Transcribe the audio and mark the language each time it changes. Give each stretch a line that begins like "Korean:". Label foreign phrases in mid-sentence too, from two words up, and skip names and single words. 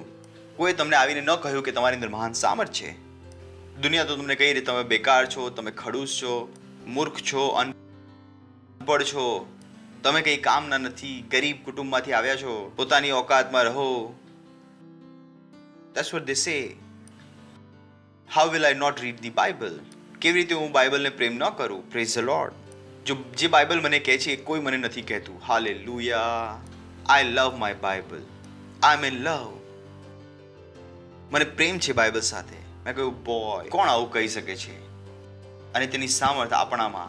Gujarati: કોઈ તમને આવીને ન કહ્યું કે તમારી અંદર મહાન સામર્થ છે. દુનિયા તો તમને કહી રહી તમે બેકાર છો, તમે ખડૂસ છો, મૂર્ખ છો, અનપઢ છો, તમે કંઈ કામના નથી, ગરીબ કુટુંબમાંથી આવ્યા છો, પોતાની ઓકાતમાં રહો.
English: That's what they say. How will I not read the Bible?
Gujarati: કેવી રીતે હું બાઇબલને પ્રેમ ન કરું?
English: Praise the Lord.
Gujarati: જો જે બાઇબલ મને કહે છે કોઈ મને નથી કહેતું.
English: હાલેલુયા. I love my Bible. I am in love.
Gujarati: મને પ્રેમ છે બાઇબલ સાથે. મેં કહ્યું બોય, કોણ આવું કહી શકે છે? અને તેની સામર્થ આપણામાં.